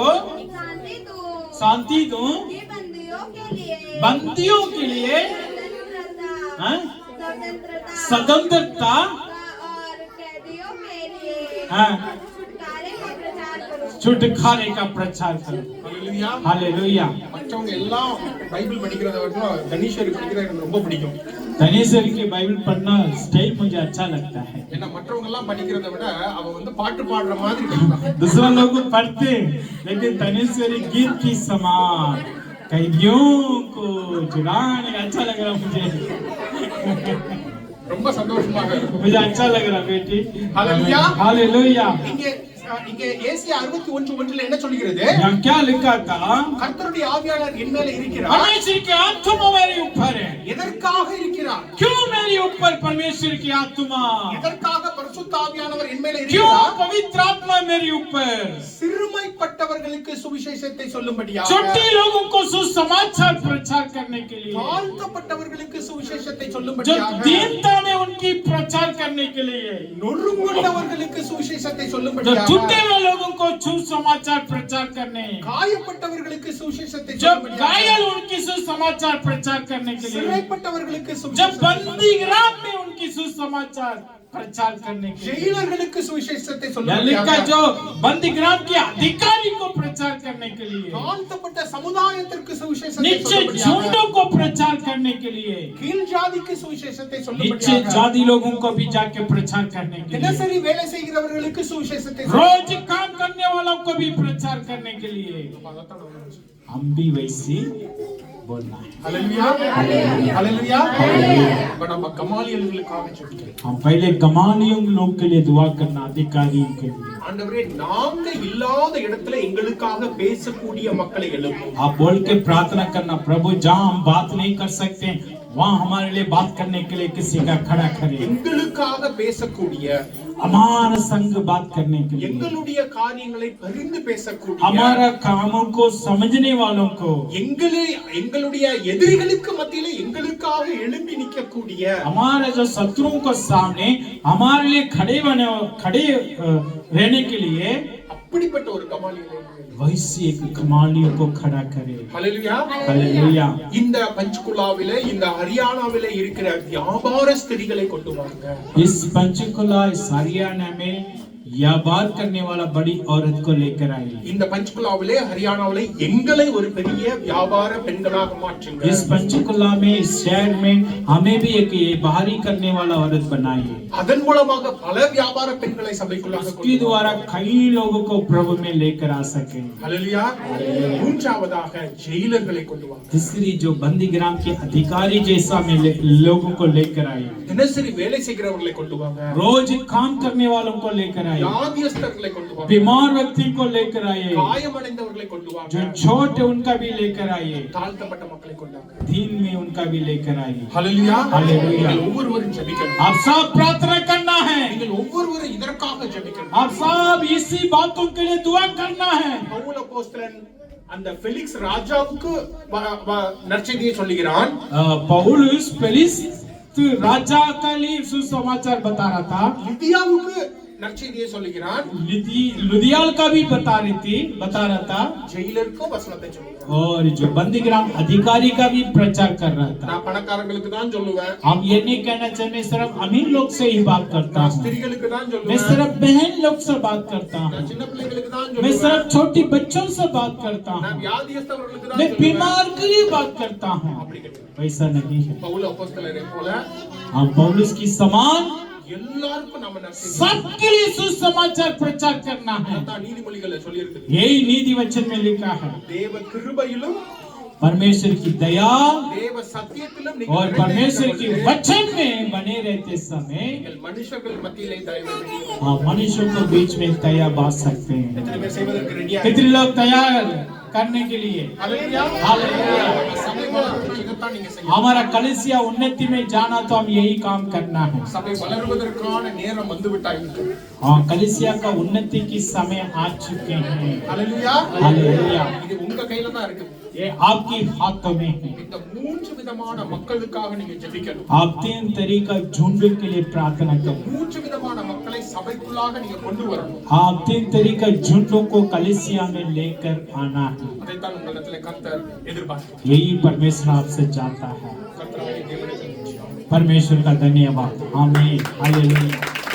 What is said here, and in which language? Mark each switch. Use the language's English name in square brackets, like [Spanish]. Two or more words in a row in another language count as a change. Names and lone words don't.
[Hindi] शांति दूं, शांति दूं, कि बंदियों के लिए बंदियों के लिए हाँ? स्वतंत्रता स्वतंत्रता और कैदियों के लिए हाँ। छुटकारे का प्रचार करो। छुटकारे का प्रचार करो। [Tamil] ஹல்லேலூயா। [Hindi] हालेलुया। [Tamil] மற்றவங்க எல்லாம் பைபிள் படிக்கிறத விட கணேஸ்வரி படிக்கிறது எனக்கு ரொம்ப பிடிக்கும்। [Hindi] धनेश्वर की बाइबल पढ़ना स्टाइल मुझे अच्छा लगता है। [Tamil] ஏன்னா மற்றவங்க எல்லாம் படிக்கிறத விட அவ வந்து பாட்டு பாடுற மாதிரி படிப்பாங்க। [Hindi] दूसरा लोग पढ़ते लेकिन धनेश्वरी गीत की समान कैदियों को जुड़ाने अच्छा लग रहा मुझे। [Tamil] ரொம்ப சந்தோஷமாக இருக்கும்। [Hindi] मुझे अच्छा लग रहा बेटी। हालेलुया। हालेलुया। [Tamil] இங்க ஏசியா 61:1 என்ன சொல்கிறது? [Hindi] यहाँ क्या लिखा था? [Tamil] கர்த்தருடைய ஆவியானவர் என் மேல இருக்கிறார்। [Hindi] परमेश्वर की आत्मा मेरे ऊपर है। [Tamil] எதற்காக இருக்கிறார்? [Hindi] क्यों मेरे ऊपर परमेश्वर की आत्मा? [Tamil] எதற்காக பரிசுத்த ஆவியானவர் என் மேல [Hindi] क्यों [Tamil] இருக்கிறார்? [Hindi] पवित्र आत्मा मेरे ऊपर? [Tamil] சிறுமைப்பட்டவர்களுக்கு சுவிசேஷத்தை சொல்லும்படியாக, [Hindi] छोटे लोगों को सुसमाचार प्रचार करने के लिए, [Tamil] தாழ்த்தப்பட்டவர்களுக்கு சுவிசேஷத்தை [Hindi] जो [Tamil] சொல்லும்படியாக, [Hindi] दीनता में उनकी प्रचार करने के लिए, [Tamil] நொறுங்குண்டவர்களுக்கு சுவிசேஷத்தை [Hindi] जो [Tamil] சொல்லும்படியாக, [Hindi] टूटे हुए लोगों को सुसमाचार प्रचार करने, [Tamil] காயப்பட்டவர்களுக்கு சுவிசேஷத்தை [Hindi] जो [Tamil] சொல்லும்படியாக, [Hindi] घायल उनकी सुसमाचार प्रचार करने के लिए, [Tamil] சிறைப்பட்டவர்களுக்கு [Hindi] जब [Tamil] சுவிசேஷத்தை, [Hindi] बंदीगृह में उनकी सुसमाचार प्रचार करने के लिए, [Tamil] ஜெயிலர்களுக்கு சுவிசேஷத்தை [Hindi] लिखा [Tamil] சொல்லும்படியாக, [Hindi] जो बंदीगृह के अधिकारी को प्रचार करने के लिए, [Tamil] தாழ்த்தப்பட்ட சமுதாயத்திற்கு சுவிசேஷத்தை [Hindi] नीचे [Tamil] சொல்லும்படியாக, [Hindi] झुंडों को प्रचार करने के लिए, [Tamil] கீழ் ஜாதிக்கு சுவிசேஷத்தை [Hindi] नीचे [Tamil] சொல்லும்படியாக, [Hindi] जाति लोगों को भी जाके प्रचार करने के लिए, [Tamil] தினசரி வேலை செய்கிறவர்களுக்கு சுவிசேஷத்தை [Hindi] रोज काम करने वालों को भी प्रचार करने के लिए, [Tamil] சொல்லும்படியாக। [Hindi] हम भी वैसे बोलना है। [Tamil] ஹல்லேலூயா। ஹல்லேலூயா। இப்ப நம்ம கமாலியல்களுக்காக ஜெபிக்கிறோம்। [Hindi] हम पहले गमालियों लोग के लिए दुआ करना, अधिकारियों के लिए। [Tamil] ஆண்டவரே, நாங்க இல்லாத இடத்துல எங்களுக்காக பேசக்கூடிய மக்களை எழுப்பும்। [Hindi] आप बोल के प्रार्थना करना, प्रभु जहाँ हम बात नहीं कर सकते वहाँ हमारे लिए बात करने के लिए किसी का खड़ा करे। [Tamil] எங்களுக்காக பேசக்கூடிய, [Hindi] हमारा संग बात करने के लिए, [Tamil] எங்களுடைய காரியங்களை பரிந்து பேசக்கூடிய, [Hindi] हमारा कामों को समझने वालों को, [Tamil] எங்களுடைய எதிரிகளுக்கு மத்தியிலே எங்களுக்காக எழும்பி நிற்கக்கூடிய, [Hindi] हमारे जो शत्रुओं को सामने हमारे लिए खड़े रहने के लिए [Tamil] அப்படிப்பட்ட ஒரு கமாலியலை [Hindi] वैसे एक कमालियों को खड़ा करे। [Tamil] ஹல்லேலூயா। [Hindi] हालेलुया। [Tamil] இந்த பஞ்ச்குலாவிலே, இந்த ஹரியானாவிலே இருக்கிற வியாபார ஸ்திரிகளை கொண்டு வாங்க। [Hindi] इस पंचकुला, इस हरियाणा में व्यापार करने वाला बड़ी औरत को लेकर आए। [Tamil] இந்த பஞ்சுகுலாவிலே ஹரியானாவிலே எங்களை ஒரு பெரிய வியாபார பெண்களாக மாற்றுங்க. [Hindi] इस पंचकुला में, इस शहर में हमें भी एक ये बाहरी करने वाला औरत बनाइए। [Tamil] அதன் மூலமாக பல வியாபார பெண்களை சபைக்குள்ளாக [Hindi] इसके द्वारा कई लोगों को प्रभु में लेकर आ सके। [Tamil] ஹல்லேலூயா. மூன்றாவதாக ஜெயிலர்களை கொண்டு வாங்க. [Hindi] तीसरी जो बंदीग्राम के अधिकारी जैसा में लोगों को लेकर आए। [Tamil] தினசரி வேலை செய்கிறவர்களை கொண்டு வாங்க. [Hindi] रोज काम करने वालों को लेकर आए। [Tamil] வியாதியஸ்தர்களை கொண்டு வாங்க. [Hindi] बीमार व्यक्ति को लेकर आए। [Tamil] காயமடைந்தவர்களை கொண்டு வாங்க. [Hindi] जो छोटे उनका भी लेकर आए। [Tamil] தாழ்த்தப்பட்ட மக்களை கொண்டு வாங்க. [Hindi] दीन में उनका भी लेकर आए। [Tamil] ஹல்லேலூயா. [Hindi] हालेलुया। [Tamil] ஒவ்வொருவரும் ஜெபிக்கணும். [Hindi] आप सब प्रार्थना करना है। [Tamil] நீங்கள் ஒவ்வொருவரும் இதற்காக ஜெபிக்கணும். [Hindi] आप सब इसी बातों के लिए दुआ करना है। [Tamil] பவுல் அப்போஸ்தலன் அந்த ஃபெலிக்ஸ் ராஜாவுக்கு நற்செய்தியை சொல்லுகிறான். [Hindi] पौलुस फेलिक्स राजा का लिए सुसमाचार बता रहा था। [Tamil] லிதியாவுக்கு நற்செய்தியை சொல்லுகிறான். [Hindi] लुदियाल का भी बता रहा था। [Tamil] ஜெயிலருக்கும் வசனத்தை சொல்லுகிறான். [Hindi] और जो बंदीग्राम अधिकारी का भी प्रचार कर रहा था। [Tamil] நான் பணக்காரங்களுக்கு தான் சொல்லுவேன். [Hindi] हम ये नहीं कहना चाहिए मैं सिर्फ अमीर लोग से ही बात करता [Tamil] நான் [Hindi] हूँ। [Tamil] ஸ்திரீகளுக்கு தான் [Hindi] मैं [Tamil] சொல்லுவேன். [Hindi] सिर्फ बहन लोग से बात करता [Tamil] நான் [Hindi] हूँ। [Tamil] சின்ன பிள்ளைகளுக்கு தான் [Hindi] मैं [Tamil] சொல்லுவேன். [Hindi] सिर्फ छोटी बच्चों से बात करता [Tamil] நான் [Hindi] हूँ। [Tamil] வியாதியஸ்தவர்களுக்கு தான் [Hindi] मैं [Tamil] சொல்லுவேன். [Hindi] बीमार के लिए बात करता हूँ। [Tamil] அப்படி கிடையாது. [Hindi] वैसा नहीं है। [Tamil] பவுல் அப்போஸ்தலரை போல [Hindi] हम पौलुस की समान [Tamil] எல்லாருக்கும் நம்ம நற்செய்தி [Hindi] सबके लिए सुसमाचार प्रचार करना है। [Tamil] தான் நீதிமொழிகளை சொல்லி இருக்குது. [Hindi] यही नीति वचन में लिखा है। [Tamil] தேவ கிருபையிலும் [Hindi] परमेश्वर की दया [Tamil] தேவ சத்தியத்திலும் [Hindi] और [Tamil] நீங்கள் [Hindi] परमेश्वर की [Tamil] நிறைந்திருக்கும் [Hindi] वचन में बने रहते समय [Tamil] நீங்கள் மனுஷர்கள் மத்தியிலே தயவு செய்து [Hindi] हाँ मनुष्यों को बीच में दया बांट सकते हैं। [Tamil] எத்தனை பேர் செய்வதற்கு ரெடியா [Hindi] कितने लोग तैयार करने के लिए? [Tamil] ஹல்லேலூயா. [Hindi] हालेलुया। [Tamil] சபை வளர்வதற்கு இதைத்தான் நீங்க செய்யணும். [Hindi] हमारा कलीसिया उन्नति में जाना तो हम यही काम करना है। [Tamil] சபை வளர்வதற்கான நேரம் வந்து விட்டாயிற்று. [Hindi] हाँ कलीसिया का उन्नति की समय आ चुके हैं। [Tamil] ஹல்லேலூயா. [Hindi] हालेलुया। [Tamil] இது உங்க கையில தான் இருக்கு. [Hindi] ये आपकी हाथों में है। [Tamil] இந்த மூன்று விதமான மக்களுக்காக நீங்க ஜெபிக்கணும். [Hindi] आप तीन तरीका झुंड के लिए प्रार्थना करो। [Tamil] மூன்று விதமான மக்களை சபைக்குள்ளாக நீங்க கொண்டு வரணும். [Hindi] आप तीन तरीका झुंडों को कलीसिया में लेकर आना है। [Tamil] அதைத்தான் உங்களிடத்திலே கர்த்தர் எதிர்பார்க்கிறார். [Hindi] यही परमेश्वर आपसे चाहता है। [Tamil] கர்த்தராகிய தேவனுக்கு நன்றி. [Hindi] परमेश्वर का धन्यवाद। आमीन। हालेलुया।